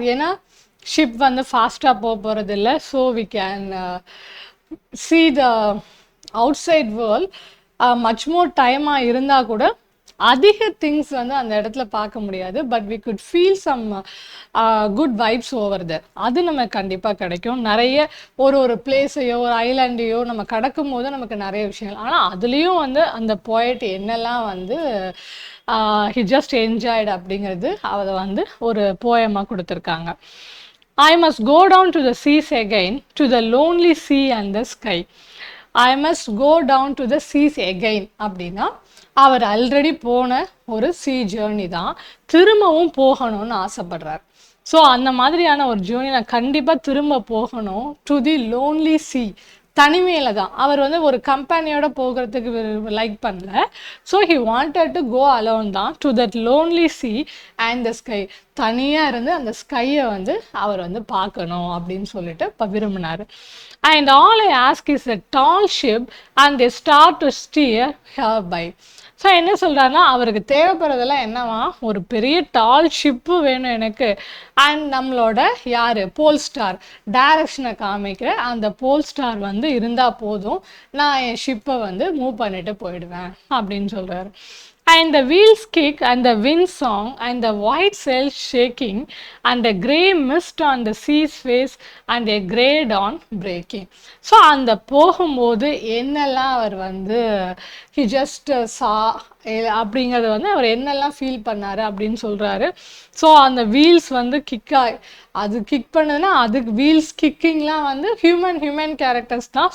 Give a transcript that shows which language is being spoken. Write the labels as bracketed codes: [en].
[ta] ஏன்னா ஷிப் வந்து ஃபாஸ்ட்டாக போகிறது இல்லை. So [en] we can see the outside world much more [ta] டைமாக இருந்தால் கூட அதிக திங்ஸ் வந்து அந்த இடத்துல பார்க்க முடியாது. But [en] we could feel some good vibes over there. [ta] அது நமக்கு கண்டிப்பாக கிடைக்கும். நிறைய ஒரு பிளேஸையோ ஒரு ஐலாண்டையோ நம்ம கடக்கும் போது நமக்கு நிறைய விஷயங்கள். ஆனால் அதுலேயும் வந்து அந்த போய்ட் என்னெல்லாம் வந்து [en] he just enjoyed [ta] அப்படிங்கிறது அதை வந்து ஒரு போயமாக கொடுத்துருக்காங்க. [en] I must go down to the seas again, to the lonely sea and the sky. I must go down to the seas again [ta] அப்படின்னா அவர் ஆல்ரெடி போன ஒரு சீ ஜேர்னி தான், திரும்பவும் போகணும்னு ஆசைப்படுறார். ஸோ அந்த மாதிரியான ஒரு ஜேர்னி நான் கண்டிப்பாக திரும்ப போகணும். [en] to the lonely sea, [ta] தனிமையில தான். அவர் வந்து ஒரு கம்பெனியோட போகிறதுக்கு லைக் பண்ணல. [en] So he wanted to go alone தான். To that lonely sea and the sky, [ta] தனியாக இருந்து அந்த ஸ்கையை வந்து அவர் வந்து பார்க்கணும் அப்படின்னு சொல்லிட்டு இப்போ விரும்பினார். [en] And all I ask is a tall ship and they start to steer hereby. [ta] So என்ன சொல்கிறாருன்னா அவருக்கு தேவைப்படுறதெல்லாம் என்னவா, ஒரு பெரிய டால் ஷிப்பு வேணும் எனக்கு. அண்ட் நம்மளோட யார், போல் ஸ்டார், டைரக்ஷனை காமிக்கிற அந்த போல் ஸ்டார் வந்து இருந்தால் போதும், நான் என் ஷிப்பை வந்து மூவ் பண்ணிட்டு போயிடுவேன் அப்படின்னு சொல்கிறாரு. [en] And the wheels kick and the wind song and the white sails shaking and a grey mist on the sea's face and a grey dawn breaking. [ta] So அந்த போகும்போது என்னெல்லாம் அவர் வந்து [en] he just saw [ta] அப்படிங்கிறது வந்து அவர் என்னெல்லாம் ஃபீல் பண்ணாரு அப்படின்னு சொல்றாரு. ஸோ அந்த வீல்ஸ் வந்து அது கிக் பண்ணுதுன்னா அதுக்கு வீல்ஸ் கிக்கிங்லாம் வந்து ஹியூமன் கேரக்டர்ஸ் தான்.